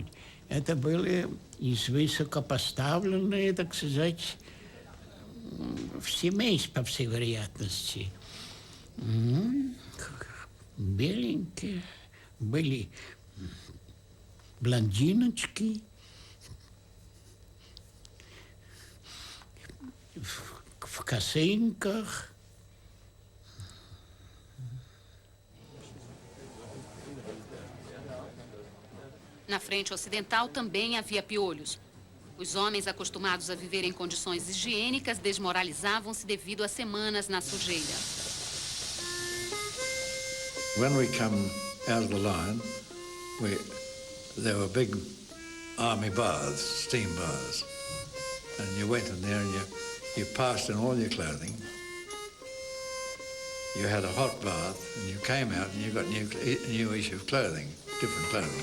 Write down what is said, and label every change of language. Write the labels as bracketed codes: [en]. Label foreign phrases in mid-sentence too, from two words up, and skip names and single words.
[ru] Это были из высокопоставленные, так сказать, в семействе, по всей вероятности. Беленькие были блондиночки, в косынках. [pt] Na frente ocidental também havia piolhos. Os homens acostumados a viver em condições higiênicas desmoralizavam-se devido a semanas na sujeira. [en] When we come out of the line, there were big army baths, steam baths. And you went in there and you passed in all your clothing. You had a hot bath and you came out and you got new issue of clothing, different clothing.